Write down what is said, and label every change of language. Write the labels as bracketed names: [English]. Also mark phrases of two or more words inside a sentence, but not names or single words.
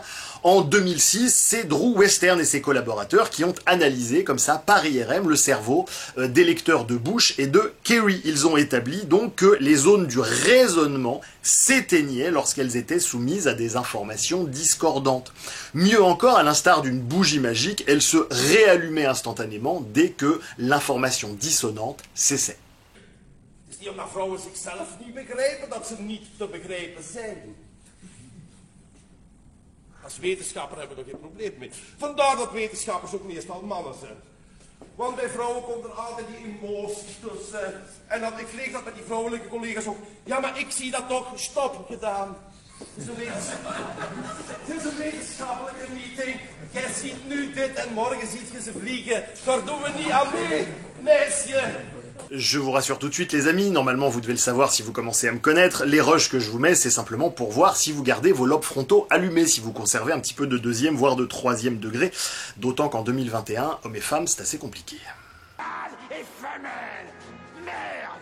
[French] En 2006, c'est Drew Western et ses collaborateurs qui ont analysé comme ça par IRM le cerveau des lecteurs de Bush et de Kerry. Ils ont établi donc que les zones du raisonnement s'éteignaient lorsqu'elles étaient soumises à des informations discordantes. Mieux encore, à l'instar d'une bougie magique, elles se réallumaient instantanément dès que l'information dissonante cessait. [Dutch] Het is niet omdat vrouwen zichzelf niet begrijpen dat ze niet te begrijpen zijn. Als wetenschapper hebben we er geen probleem mee. Vandaar dat wetenschappers ook meestal mannen zijn. Want bij vrouwen komt er altijd die emoties tussen. En dat, ik lees dat met die vrouwelijke collega's ook. Ja, maar ik zie dat toch. Stop, gedaan. Het is een wetenschappelijke meeting. Jij ziet nu dit en morgen ziet je ze vliegen. Daar doen we niet aan mee, meisje. [French] Je vous rassure tout de suite les amis, normalement vous devez le savoir si vous commencez à me connaître, les rushs que je vous mets c'est simplement pour voir si vous gardez vos lobes frontaux allumés, si vous conservez un petit peu de deuxième voire de troisième degré, d'autant qu'en 2021, hommes et femmes c'est assez compliqué. Et femelle. Merde.